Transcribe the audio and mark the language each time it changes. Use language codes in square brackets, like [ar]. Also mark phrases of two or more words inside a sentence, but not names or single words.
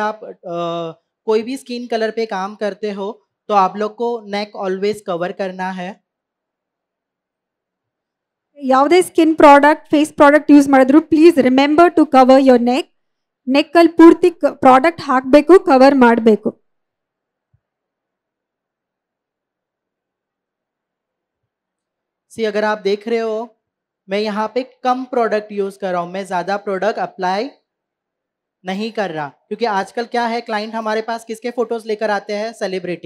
[hi] आप कोई भी [en] skin colour [hi] पे काम करते हो तो आप लोग को [en] neck always cover [hi] करना है. [en] ಯಾವುದೇ skin product, face product use ಮಾಡಿದ್ರು please remember to cover your neck. [kn] ನೆಕ್ ಅಲ್ಲಿ ಪೂರ್ತಿ ಪ್ರಾಡಕ್ಟ್ ಹಾಕಬೇಕು, ಕವರ್ ಮಾಡಬೇಕು. [hi] सी अगर आप देख रहे हो मैं यहाँ पे कम [en] product use [hi] कर रहा हूँ, मैं ज्यादा [en] product apply [hi] नहीं कर रहा. क्योंकि आजकल क्या है, क्लाइंट हमारे पास किसके फोटोज लेकर आते हैं, सेलिब्रिटी.